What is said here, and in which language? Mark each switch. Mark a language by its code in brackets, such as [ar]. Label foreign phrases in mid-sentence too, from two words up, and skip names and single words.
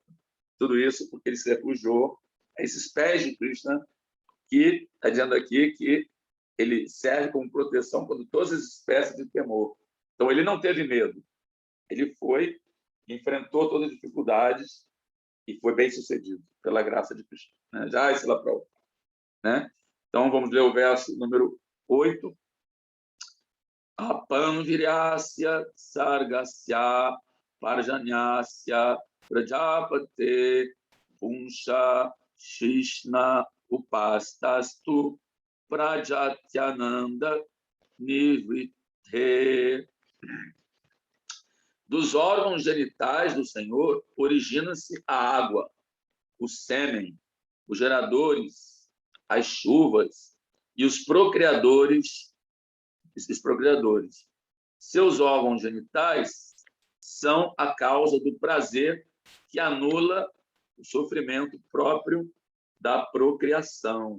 [pt] Tudo isso porque ele se refugiou a esses pés de Krishna, que está dizendo aqui que ele serve como proteção contra todas as espécies de temor. Então, ele não teve medo. Ele foi, enfrentou todas as dificuldades e foi bem sucedido, pela graça de Krishna, né? Já esse lá para o, né? Então, vamos ler o verso número 8. [sa] अपांवीर्यस्य सर्गस्य पर्जन्यस्य प्रजापतेः पुंसः शिश्न उपस्थस्तु प्रजात्यानन्द निर्वृतेः. [pt] Dos órgãos genitais do Senhor origina-se a água, o sêmen, os geradores, as chuvas e os procriadores. Seus órgãos genitais são a causa do prazer que anula o sofrimento próprio da procriação.